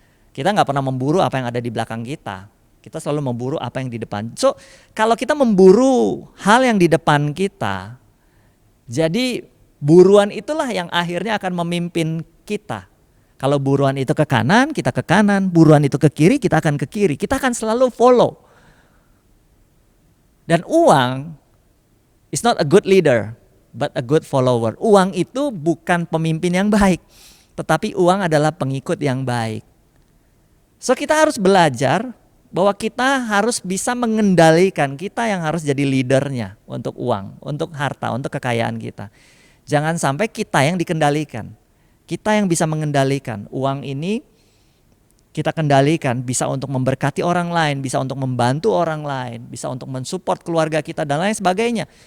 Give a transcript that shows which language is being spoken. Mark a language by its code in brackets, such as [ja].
[id] Kita nggak pernah memburu apa yang ada di belakang kita. Kita selalu memburu apa yang di depan. So, kalau kita memburu hal yang di depan kita, jadi buruan itulah yang akhirnya akan memimpin kita. Kalau buruan itu ke kanan, kita ke kanan. Buruan itu ke kiri, kita akan ke kiri. Kita akan selalu follow. Dan uang [en] is not a good leader, but a good follower. [id] Uang itu bukan pemimpin yang baik, tetapi uang adalah pengikut yang baik. So kita harus belajar bahwa kita harus bisa mengendalikan, kita yang harus jadi leadernya untuk uang, untuk harta, untuk kekayaan kita. Jangan sampai kita yang dikendalikan. Kita yang bisa mengendalikan uang ini, kita kendalikan, bisa untuk memberkati orang lain, bisa untuk membantu orang lain, bisa untuk mensupport keluarga kita dan lain sebagainya.